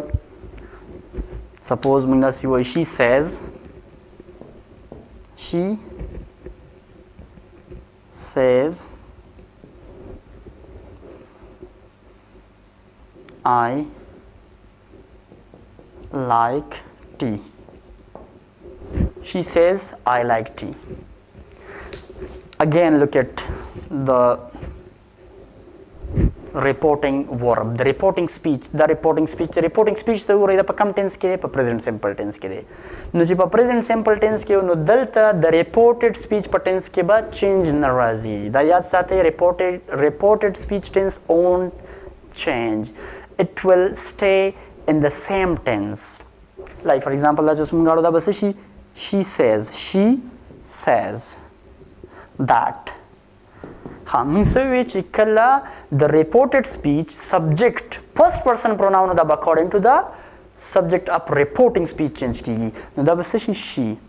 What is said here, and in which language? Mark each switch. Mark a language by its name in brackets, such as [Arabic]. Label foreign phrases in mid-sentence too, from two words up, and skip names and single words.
[English] Suppose she says I like tea. She says I like tea. Again look at the reporting verb, the reporting speech [Pashto] ته وګورئ دا په کوم ټینس کې دی [English] په present simple tense [Pashto] کې دی نو چې په [English] present simple tense [Pashto] کې نو دلته د [English] reported speech په tense [Pashto] کې به [English] change [Pashto] نه راځي دا یاد ساتئ [English] reported speech tense won't change it will stay in the same tense like for example [Pashto] دا چې موږ غواړو دا به [English] she says that the reported speech subject first person pronoun da according to the subject of reporting speech [Pashto] چینج کېږي نو دا بس [English] she